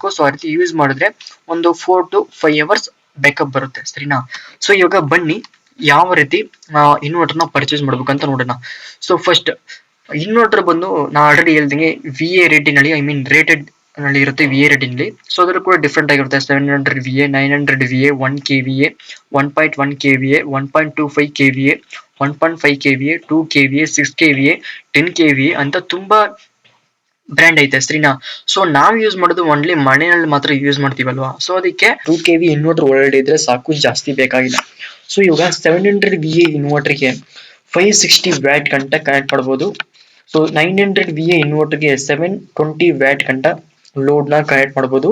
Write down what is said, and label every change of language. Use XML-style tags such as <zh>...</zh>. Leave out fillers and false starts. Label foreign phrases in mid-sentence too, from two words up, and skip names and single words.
<kn>ಸೊ ಆ ರೀತಿ ಯೂಸ್ ಮಾಡಿದ್ರೆ ಒಂದು</kn> <en>4 to 5 hours backup</en> <kn>ಬರುತ್ತೆ, ಸರಿನಾ? ಸೊ ಇವಾಗ ಬನ್ನಿ ಯಾವ ರೀತಿ ಇನ್ವರ್ಟರ್ನ ಪರ್ಚೇಸ್ ಮಾಡ್ಬೇಕಂತ ನೋಡೋಣ.</kn> <en>so first,</en> <kn>ಇನ್ವರ್ಟರ್ ಬಂದು ನಾ ಆಲ್ರೆಡಿ ಹೇಳ್ದಂಗೆ</kn> <en>VA rating</en> <kn>ಅಲ್ಲಿ,</kn> <en>I mean rated</en> <kn>ನಲ್ಲಿ ಇರುತ್ತೆ</kn> <en>VA rating</en> <kn>ಅಲ್ಲಿ. ಸೊ ಅದ್ರ ಕೂಡ ಡಿಫ್ರೆಂಟ್ ಆಗಿರುತ್ತೆ. 700 VA, 900 VA, 1 KVA, 1.1 KVA, 1.25 KVA, 1.5 KVA, 2 KVA, 6 KVA, 10 KVA ಅಂತ ತುಂಬಾ ಬ್ರ್ಯಾಂಡ್ ಐತೆ, ಸರಿನಾ? ಸೊ ನಾವು ಯೂಸ್ ಮಾಡೋದು ಓನ್ಲಿ ಮನೆಯಲ್ಲಿ ಮಾತ್ರ ಯೂಸ್ ಮಾಡ್ತೀವಲ್ವಾ. ಸೊ ಅದಕ್ಕೆ</kn> <en>2 KV inverter</en> <kn>ಒಳಗಡೆ ಇದ್ರೆ ಸಾಕು, ಜಾಸ್ತಿ ಬೇಕಾಗಿಲ್ಲ. ಸೊ ಇವಾಗ 700 VA ಇನ್ವರ್ಟರ್ಗೆ 560 ವ್ಯಾಟ್ ಗಂಟ ಕನೆಕ್ಟ್ ಮಾಡ್ಬೋದು. ಸೊ 900 VA ಇನ್ವರ್ಟರ್ಗೆ 720 ವ್ಯಾಟ್ ಗಂಟ ಲೋಡ್ ನ ಕನೆಕ್ಟ್ ಮಾಡಬಹುದು.</kn>